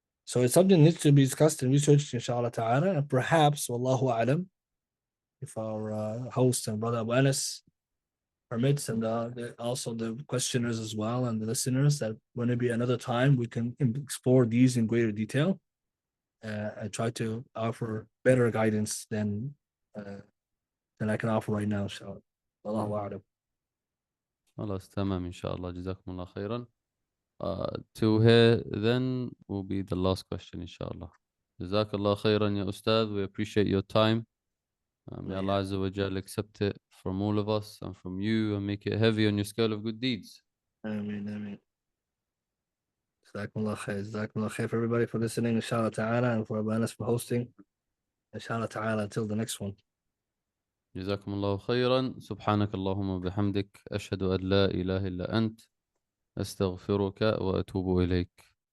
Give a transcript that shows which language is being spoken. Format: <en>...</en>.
<en>So it's something that needs to be discussed and researched, inshallah ta'ala, and perhaps, wallahu a'lam, if our host and brother Abu Anas permits, and also the questioners as well, and the listeners, that when it be another time, we can explore these in greater detail and try to offer better guidance than I can offer right now, inshallah. Wallahu a'lam.</en> <ar>خلاص تمام إن شاء الله جزاكم الله خيرا.</ar> <en>To here then will be the last question إن شاء الله.</en> <ar>جزاك الله خيرا يا أستاذ.</ar> <en>We appreciate your time. May Allah Azza wa Jal accept it from all of us and from you and make it heavy on your scale of good deeds.</en> <ar>Ameen, ameen. Jazakumullah khair.</ar> <en>Jazakumullah khair for everybody for listening, inshallah ta'ala, and for Abu Anas for hosting. Inshallah ta'ala, until the next one.</en> <ar>جزاكم الله خيرا. سبحانك اللهم وبحمدك أشهد أن لا إله إلا أنت أستغفرك وأتوب إليك.</ar>